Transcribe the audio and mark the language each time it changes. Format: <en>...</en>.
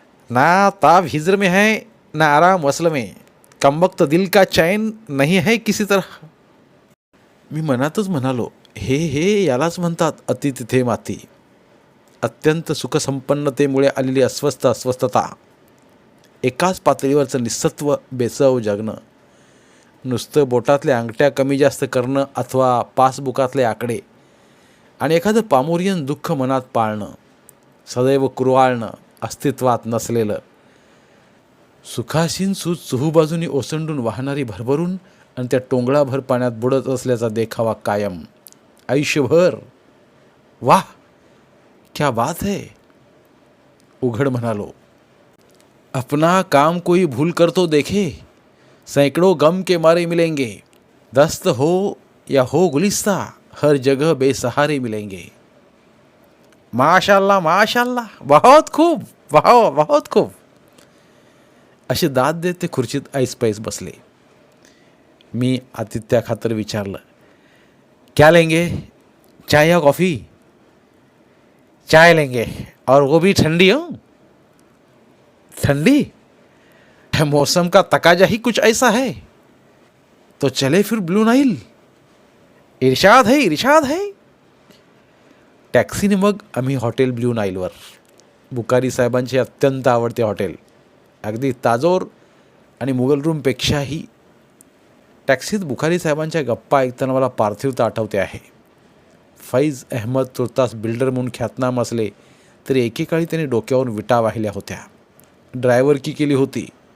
<hi>ना ताब हिजर में है, ना आराम वसल में, कमबख्त दिल का चैन नहीं है किसी तरह.</hi> <mr>मी मनातच म्हणालो, हे यालाच म्हणतात अति तिथे माती. अत्यंत सुखसंपन्नतेमुळे आलेली अस्वस्थता, एकाच पातळीवरचं निस्सत्व, बेचव जगणं, नुसतं बोटातल्या अंगठ्या कमी जास्त करणं अथवा पासबुकातले आकडे, आणि एखादं पामोरियन दुःख मनात पाळणं, सदैव कुरवाळणं, अस्तित्वात नसलेलं. सुखासीन सूज चहूबाजूनी ओसंडून वाहणारी भरभरून आणि त्या टोंगळाभर पाण्यात बुडत असल्याचा देखावा कायम आयुष्यभर.</mr> <hi>वाह, क्या बात है.</hi> <mr>उघड म्हणालो,</mr> <hi>अपना काम कोई भूल कर तो देखे, सैकड़ों गम के मारे मिलेंगे, दस्त हो या हो गुलिस्ता, हर जगह बेसहारे मिलेंगे. माशाल्लाह माशाल्लाह, बहुत खूब, वाह बहुत खूब.</hi> <mr>अशी दाद देत ते खुर्चीत ऐसपैस बसले. मी आतिथ्या खातर विचारलं,</mr> <hi>क्या लेंगे, चाय या कॉफ़ी? चाय लेंगे, और वो भी ठंडी हो. ठंडी? मौसम का तकाजा ही कुछ ऐसा है. तो चले फिर ब्लू नाइल. इरशाद है इरशाद है.</hi> <mr>टॅक्सीने मग आम्ही हॉटेल ब्ल्यू नाईलवर, बुखारी साहेबांचे अत्यंत आवडते हॉटेल, अगदी ताजोर आणि मुघल रूमपेक्षाही. टॅक्सीत बुखारी साहेबांच्या गप्पा ऐकताना मला पार्थिवता आठवते आहे. फैज अहमद तुर्तास बिल्डर म्हणून ख्यातनाम असले तरी एकेकाळी त्यांनी डोक्यावरून विटा वाहिल्या होत्या, ड्रायव्हरकी केली होती.</mr>